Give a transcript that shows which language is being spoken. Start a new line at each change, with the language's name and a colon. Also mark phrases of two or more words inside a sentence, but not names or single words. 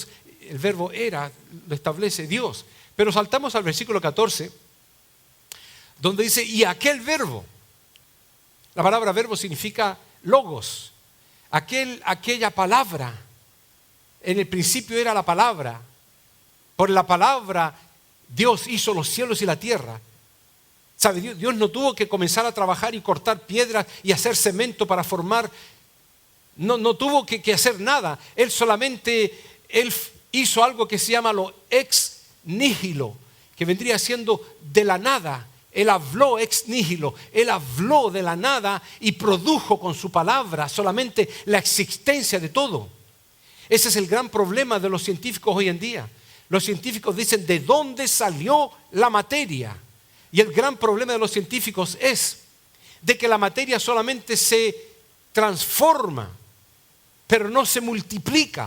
Spanish: El verbo era, lo establece Dios. Pero saltamos al versículo 14, donde dice, y aquel verbo, la palabra verbo significa logos, aquella palabra, en el principio era la palabra, por la palabra Dios hizo los cielos y la tierra. ¿Sabe? Dios no tuvo que comenzar a trabajar y cortar piedras y hacer cemento para formar. No tuvo que hacer nada. Él hizo algo que se llama lo
Latin: ex nihilo,
Spanish: que vendría siendo de la nada. Él habló
Latin: ex nihilo.
Spanish: Él habló de la nada y produjo con su palabra solamente la existencia de todo. Ese es el gran problema de los científicos hoy en día. Los científicos dicen, ¿de dónde salió la materia? Y el gran problema de los científicos es de que la materia solamente se transforma, pero no se multiplica.